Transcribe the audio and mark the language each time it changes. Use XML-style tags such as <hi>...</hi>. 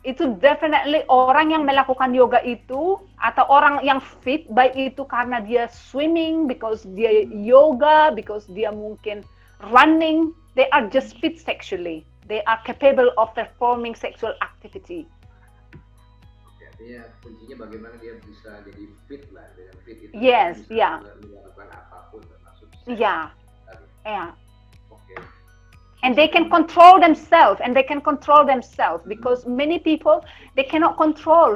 <id>Itu definitely orang yang melakukan yoga itu atau orang yang fit, baik itu karena dia swimming, because dia yoga, because dia mungkin running,</id> <en>they are just fit sexually. They are capable of performing sexual activity.</en> <id>Oke, artinya kuncinya bagaimana dia bisa jadi fit lah, dengan fit itu.</id> <en>Yes,</en> <id>bisa melakukan apapun termasuk.</id> <en>Yeah, yeah.</en> <id>Oke.</id> <en>And they can control themselves, because many people they cannot control.</en>